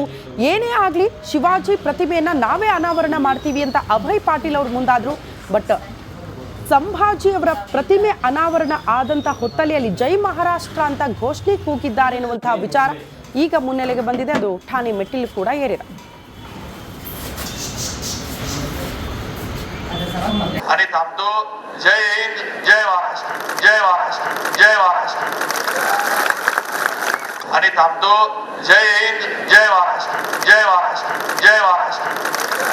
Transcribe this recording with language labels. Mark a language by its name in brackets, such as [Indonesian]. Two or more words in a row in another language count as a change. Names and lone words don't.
[Kannada] ಏನೇ ಆಗ್ಲಿ ಶಿವಾಜಿ ಪ್ರತಿಮೆಯನ್ನ ನಾವೇ ಅನಾವರಣ ಮಾಡ್ತೀವಿ ಅಂತ ಅಭಯ್ ಪಾಟೀಲ್ ಅವರು ಮುಂದಾದ್ರು. ಬಟ್ ಸಂಭಾಜಿ ಅವರ ಪ್ರತಿಮೆ ಅನಾವರಣ ಆದಂತ ಹೊತ್ತಲೆಯಲ್ಲಿ ಜೈ ಮಹಾರಾಷ್ಟ್ರ ಅಂತ ಘೋಷಣೆ ಕೂಗಿದ್ದಾರೆ ಎನ್ನುವಂತಹ ವಿಚಾರ ಈಗ ಮುನ್ನೆಲೆಗೆ ಬಂದಿದೆ. ಅದು ಠಾಣೆ ಮೆಟ್ಟಿಲು ಕೂಡ ಏರಿದೆ. [Marathi] आणि थांबतो. जय हिंद, जय महाराष्ट्र, जय महाराष्ट्र, जय महाराष्ट्र. आणि थांबतो. जय हिंद, जय महाराष्ट्र, जय महाराष्ट्र, जय महाराष्ट्र.